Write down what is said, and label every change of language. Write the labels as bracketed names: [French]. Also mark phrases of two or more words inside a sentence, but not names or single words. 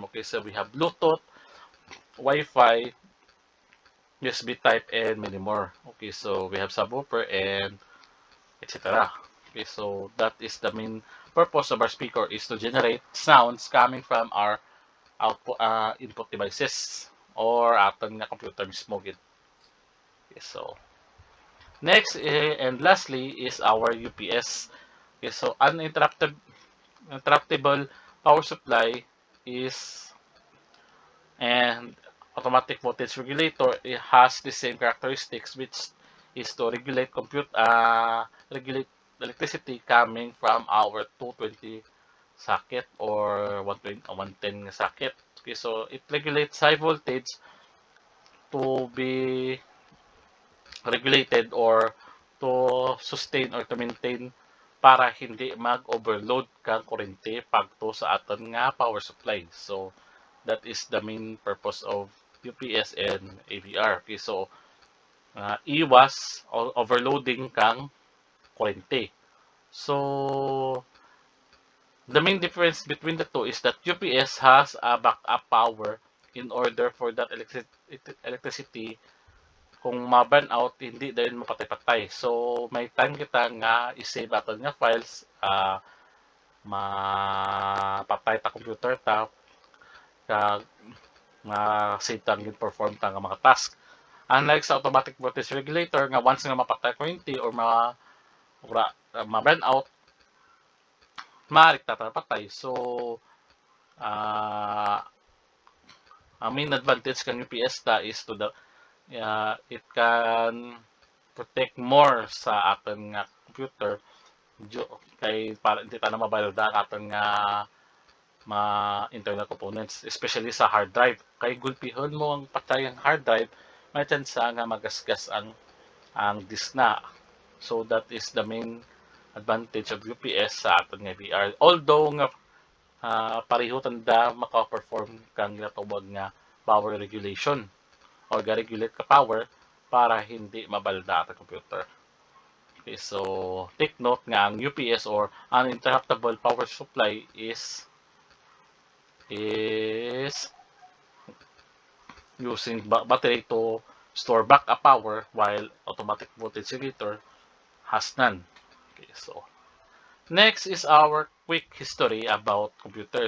[English] Okay, so we have Bluetooth, Wi-Fi, USB type, and many more. Okay, so we have subwoofer and etc. Okay, so that is the main purpose of our speaker is to generate sounds coming from our output input devices or [Kinaray-a] ating nga computer mismo. [English] Okay, so next and lastly is our UPS. Okay, so uninterruptible power supply is and automatic voltage regulator, it has the same characteristics, which is to regulate electricity coming from our 220 socket or 120 110 socket. Okay, so it regulates high voltage to be regulated or to sustain or to maintain [Kinaray-a] para hindi mag-overload kang kuryente pagto sa aton nga power supply. [English] So that is the main purpose of UPS and AVR. [Kinaray-a] Okay, so iwas overloading kang kuryente. [English] So the main difference between the two is that UPS has a backup power in order for that electricity [Kinaray-a] kung ma-burn out, hindi dahil mapatay-patay. So, may time kita nga i-save aton nga files, mapatay ta computer ta, kag ma-save ta perform ta nga mga task. Unlike sa [English] automatic voltage regulator [Kinaray-a] nga once nga mapatay kuryente or ma-burn out, maaari ta patay. So, uh, ang [English] main advantage [Kinaray-a] kang UPS ta [English] is to the it can protect more [Kinaray-a] sa aton nga computer kay para hindi ta na mabalda aton nga [English] internal components, [Kinaray-a] especially sa [English] hard drive. [Kinaray-a] Kay gulpihon mo ang patay ang [English] hard drive, [Kinaray-a] may chance nga magasgas ang disk na. [English] So that is the main advantage of UPS [Kinaray-a] sa aton nga [English] VR. [Kinaray-a] Although nga pareho tanda maka-perform kang ginatawag nga [English] power regulation [Kinaray-a] or ga-regulate ka power para hindi mabalda ang computer. [English] Okay, so take note [Kinaray-a] nga ang [English] UPS or uninterruptible power supply is using battery to store backup power while automatic voltage regulator has none. Okay, so next is our quick history about computers.